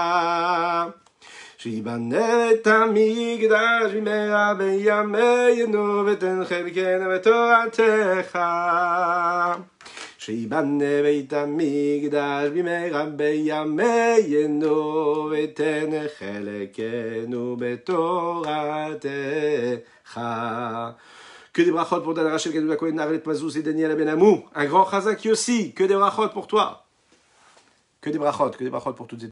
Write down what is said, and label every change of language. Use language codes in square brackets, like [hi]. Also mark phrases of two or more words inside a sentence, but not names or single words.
[he] שיבנה בית המקדש במהרה בימינו ותן חלקנו בתורתך. שיבנה בית המקדש במהרה בימינו ותן חלקנו בתורתך. [fr] Que des brachot pour Dan Rachel Gadol Kohen, Arlet Mazouz et Daniel Benamou. Un grand chazak aussi. Que des brachot pour toi. que des brachot pour toutes et